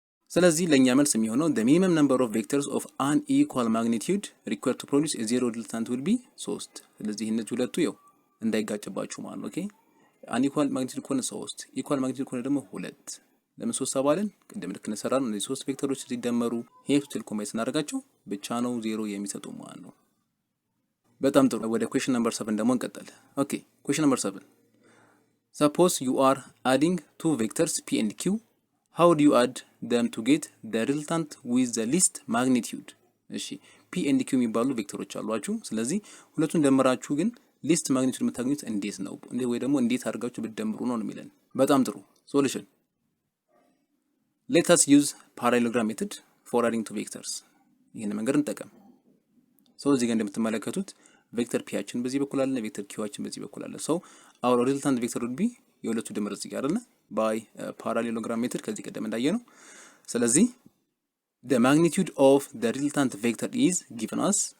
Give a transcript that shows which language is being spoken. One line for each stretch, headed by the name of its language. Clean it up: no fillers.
Amharic: ስለዚህ ለኛ መልስ የሚሆነው
English: the minimum number of vectors of unequal magnitude required to produce a zero resultant will be 3።
Amharic: ስለዚህ እነዚህ ሁለቱ ያው እንዳይጋጭባችሁ ማለት ነው። ኦኬ unequal magnitude ከሆነ 3 equal magnitude ከሆነ ደግሞ 2። ለምን 3 ተባለን? ቅድም ልክ እንሰራለን እነዚህ ሶስት ቬክተሮች ሲደመሩ ሄድ ቱ ቴል ኮምባይን ስናደርጋቸው ብቻ ነው 0 የሚሰጡ ማለት ነው። በጣም ጥሩ። ወደ
English: question number 7 ደግሞ እንቀጥል። ኦኬ question number 7 suppose you are adding two vectors p and q. how do you add them to get the resultant with the least magnitude?
Amharic: እሺ p and q የሚባሉ ቬክተሮች አሏችሁ። ስለዚህ ሁለቱን ደምራችሁ ግን ሊስት ማግኒቲዩድ የምታገኙት እንዴት ነው? ወይ ደግሞ እንዴት አድርጋችሁ ብትደምሩ ነው የሚለን። በጣም ጥሩ ሶሉሽን
English: let us use parallelogram method for adding two vectors።
Amharic: ይሄን መንገድ እንጠቀም። እዚህ ጋር እንደምትመለከቱት ቬክተር ፒያችን በዚህ በኩል አለ፣ ቬክተር ኪዋችን በዚህ በኩል አለ።
English: our resultant vector would be
Amharic: የሁለቱ ድምር እዚህ ጋር አለ
English: by parallelogram method
Amharic: ከዚህ ቀደም እንዳየነው። ስለዚህ
English: the magnitude of the resultant vector is given us